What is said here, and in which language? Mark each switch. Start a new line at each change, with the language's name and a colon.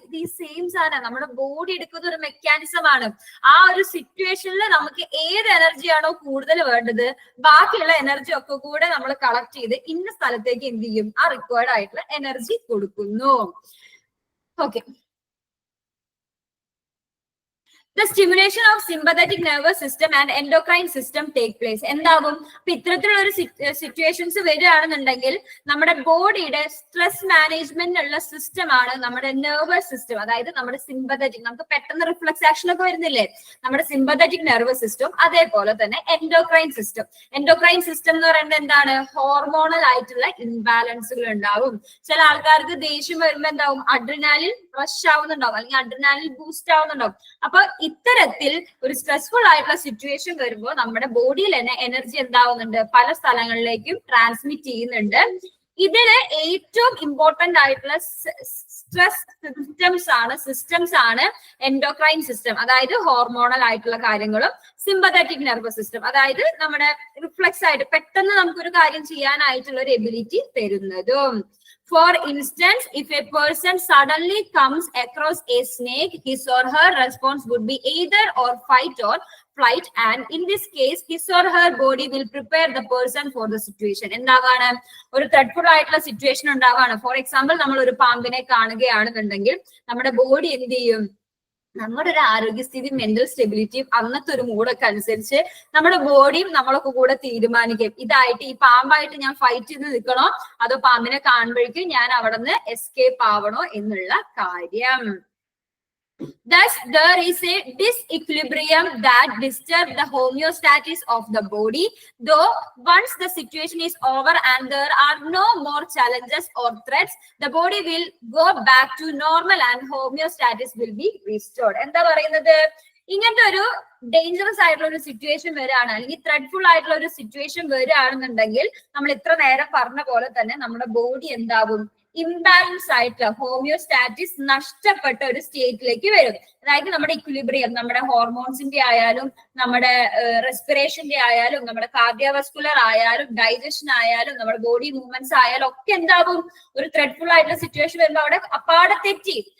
Malayalam: ഇത് ഈ സെയിം സാധനം, നമ്മുടെ ബോഡി എടുക്കുന്ന ഒരു മെക്കാനിസം ആണ്. ആ ഒരു സിറ്റുവേഷനിൽ നമുക്ക് ഏത് എനർജിയാണോ കൂടുതൽ വേണ്ടത്, ബാക്കിയുള്ള എനർജി ഒക്കെ കൂടെ നമ്മൾ കളക്ട് ചെയ്ത് ഇന്ന സ്ഥലത്തേക്ക് എന്ത് ചെയ്യും, ആ റിക്വയർഡ് ആയിട്ടുള്ള എനർജി കൊടുക്കുന്നു. Okay.
English: The stimulation of sympathetic nervous system and endocrine system take place.
Malayalam: എന്താകും, അപ്പൊ ഇത്തരത്തിലുള്ള ഒരു സിറ്റുവേഷൻസ് വരികയാണെന്നുണ്ടെങ്കിൽ നമ്മുടെ ബോഡിയുടെ സ്ട്രെസ് മാനേജ്മെന്റ് ഉള്ള സിസ്റ്റം ആണ് നമ്മുടെ നെർവസ് സിസ്റ്റം, അതായത് നമ്മുടെ സിമ്പത്തറ്റിക്, നമുക്ക് പെട്ടെന്ന് റിഫ്ലക്സ് ആക്ഷൻ ഒക്കെ വരുന്നില്ലേ, നമ്മുടെ സിമ്പത്തറ്റിക് നെർവസ് സിസ്റ്റം, അതേപോലെ തന്നെ എൻഡോക്രൈൻ സിസ്റ്റം. എൻഡോക്രൈൻ സിസ്റ്റം എന്ന് പറയുന്നത് എന്താണ്, ഹോർമോണൽ ആയിട്ടുള്ള ഇംബാലൻസുകൾ ഉണ്ടാവും. ചില ആൾക്കാർക്ക് ദേഷ്യം വരുമ്പോൾ എന്താവും, അഡ്രിനാലിൻ റഷ് ആവുന്നുണ്ടാവും, അല്ലെങ്കിൽ അഡ്രിനാലിൻ ബൂസ്റ്റ് ആവുന്നുണ്ടാവും. അപ്പൊ ഇത്തരത്തിൽ ഒരു സ്ട്രെസ്ഫുൾ ആയിട്ടുള്ള സിറ്റുവേഷൻ വരുമ്പോൾ നമ്മുടെ ബോഡിയിൽ തന്നെ എനർജി എന്താവുന്നുണ്ട്, പല സ്ഥലങ്ങളിലേക്കും ട്രാൻസ്മിറ്റ് ചെയ്യുന്നുണ്ട്. ഇതില് ഏറ്റവും ഇമ്പോർട്ടന്റ് ആയിട്ടുള്ള സ്ട്രെസ് സിസ്റ്റംസ് ആണ് എൻഡോക്രൈൻ സിസ്റ്റം, അതായത് ഹോർമോണൽ ആയിട്ടുള്ള കാര്യങ്ങളും, സിമ്പത്തറ്റിക് നെർവസ് സിസ്റ്റം, അതായത് നമ്മുടെ റിഫ്ലക്സ് ആയിട്ട് പെട്ടെന്ന് നമുക്കൊരു കാര്യം ചെയ്യാനായിട്ടുള്ള ഒരു എബിലിറ്റി തരുന്നതും.
English: For instance, if a person suddenly comes across a snake, his or her response would be either or fight or flight, and in this case his or her body will prepare the person for the situation.
Malayalam: എന്താണ്, ഒരു ത്രെഡ്ഫുൾ ആയിട്ടുള്ള situation ഉണ്ടാവാണ്. For example, നമ്മൾ ഒരു പാമ്പിനെ കാണുകയാണെന്നുണ്ടെങ്കിൽ നമ്മുടെ body എന്ത് ചെയ്യും, നമ്മുടെ ഒരു ആരോഗ്യസ്ഥിതി, മെന്റൽ സ്റ്റെബിലിറ്റിയും അന്നത്തെ ഒരു മൂഡൊക്കെ അനുസരിച്ച് നമ്മുടെ ബോഡിയും നമ്മളൊക്കെ കൂടെ തീരുമാനിക്കും, ഇതായിട്ട് ഈ പാമ്പായിട്ട് ഞാൻ ഫൈറ്റ് ചെയ്ത് നിൽക്കണോ അതോ പാമ്പിനെ കാണുമ്പോഴേക്കും ഞാൻ അവിടെ നിന്ന് എസ്കേപ്പ് ആവണോ എന്നുള്ള കാര്യം.
English: Thus, there is a disequilibrium that disturbs the homeostasis of the body. Though once the situation is over and there are no more challenges or threats, the body will go back to normal and homeostasis will be restored.
Malayalam: എന്താ പറയുന്നത്, ഇങ്ങനത്തെ ഒരു dangerous ആയിട്ടുള്ള ഒരു situation വരികയാണ്, അല്ലെങ്കിൽ ത്രെഡ്ഫുൾ ആയിട്ടുള്ള ഒരു സിറ്റുവേഷൻ വരികയാണെന്നുണ്ടെങ്കിൽ നമ്മൾ ഇത്ര നേരം പറഞ്ഞ പോലെ തന്നെ നമ്മുടെ ബോഡി എന്താവും, ഇംബാലൻസ് ആയിട്ടുള്ള ഹോമിയോസ്റ്റാറ്റിസ് നഷ്ടപ്പെട്ട ഒരു സ്റ്റേറ്റിലേക്ക് വരും. അതായത് നമ്മുടെ ഇക്വിലിബ്രിയം, നമ്മുടെ ഹോർമോൺസിന്റെ ആയാലും, നമ്മുടെ റെസ്പിറേഷന്റെ ആയാലും, നമ്മുടെ കാർഡിയോവസ്കുലർ ആയാലും, ഡൈജഷൻ ആയാലും, നമ്മുടെ ബോഡി മൂവ്മെന്റ്സ് ആയാലും ഒക്കെ എന്താവും, ഒരു ത്രെഡ്ഫുൾ ആയിട്ടുള്ള സിറ്റുവേഷൻ വരുമ്പോൾ അവിടെ അപ്പാടെ തെറ്റി.